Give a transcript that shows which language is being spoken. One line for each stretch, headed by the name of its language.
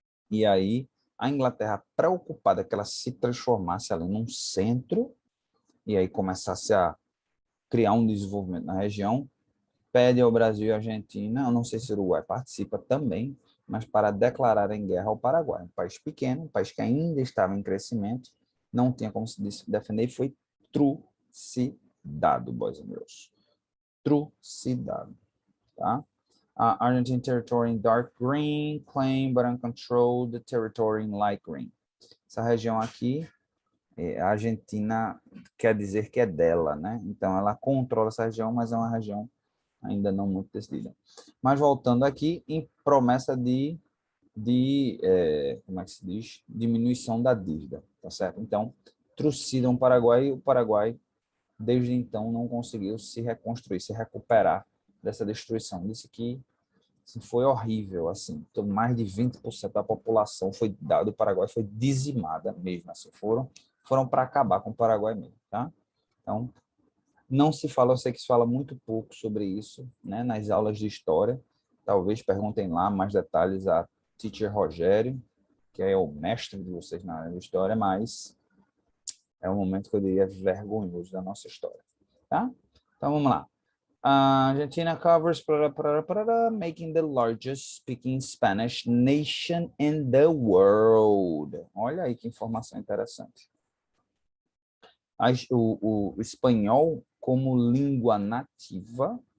Portuguese: E aí, a Inglaterra, preocupada que ela se transformasse ali num centro, e aí começasse a criar um desenvolvimento na região, pede ao Brasil e à Argentina, eu não sei se o Uruguai participa também, mas para declararem guerra ao Paraguai. Um país pequeno, um país que ainda estava em crescimento, não tinha como se defender, e foi trucidado,
English: boys and girls.
Portuguese: Trucidado, tá?
English: Argentine territory in dark green, claim but uncontrolled territory in light green.
Portuguese: Essa região aqui, a Argentina quer dizer que é dela, né? Então, ela controla essa região, mas é uma região ainda não muito decidida. Mas voltando aqui, em promessa como é que se diz? Diminuição da dívida, tá certo? Então, trucidam o Paraguai e o Paraguai, desde então, não conseguiu se reconstruir, se recuperar dessa destruição. Disse que foi horrível, assim, então, mais de 20% da população do Paraguai foi dizimada mesmo, assim, foram para acabar com o Paraguai mesmo, tá? Então, não se fala, eu sei que se fala muito pouco sobre isso, né, nas aulas de história. Talvez perguntem lá mais detalhes a Teacher Rogério, que é o mestre de vocês na área de história, mas é um momento que eu diria vergonhoso da nossa história, tá? Então vamos lá.
English: Argentina covers making the largest speaking Spanish nation in the world.
Portuguese: Olha aí que informação interessante. O espanhol como língua nativa,